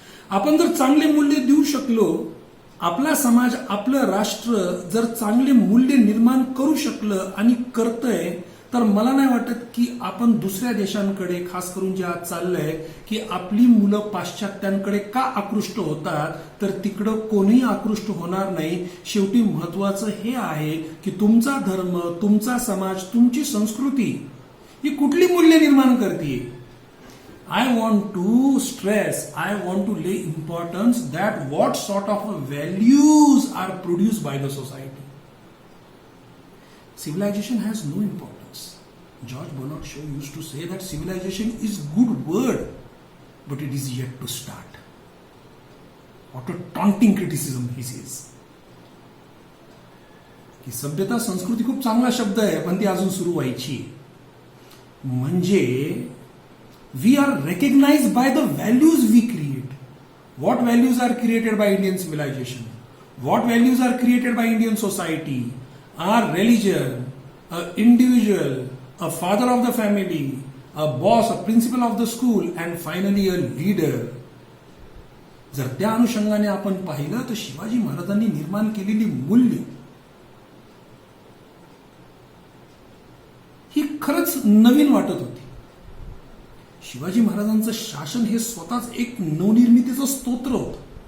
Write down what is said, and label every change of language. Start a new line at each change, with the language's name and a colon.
Marathi: आपण जर चांगले मूल्य देऊ शकलो, आपला समाज, आपलं राष्ट्र जर चांगले मूल्य निर्माण करू शकलं आणि करतंय, तर मला नाही वाटत की आपण दुसऱ्या देशांकडे, खास करून जे आज चाललंय की आपली मुलं पाश्चात्यांकडे का आकृष्ट होतात, तर तिकडं कोणीही आकृष्ट होणार नाही. शेवटी महत्वाचं हे आहे की तुमचा धर्म, तुमचा समाज, तुमची संस्कृती ही कुठली मूल्य निर्माण करते.
English: I want to stress, I want to lay importance that what sort of values are produced by the society. Civilization has no importance. George Bernard Shaw used to say that civilization is good word, but it is yet to start. What a taunting criticism he says.
Marathi: की सभ्यता, संस्कृती खूप चांगला शब्द आहे, पण ती अजून सुरू व्हायची.
English: म्हणजे we are recognized by the values we create. What values are created by Indian civilization? What values are created by Indian society? Our religion, an individual, a father of the family, a boss, a principal of the school, and finally a leader.
Marathi: जर त्या अनुषंगाने आपण पाहिलं तर शिवाजी महाराजांनी निर्माण केलेली मूल्य ही खरंच नवीन वाटत होती. शिवाजी महाराजांचं शासन हे स्वतःच एक नवनिर्मितीचं स्तोत्र होतं.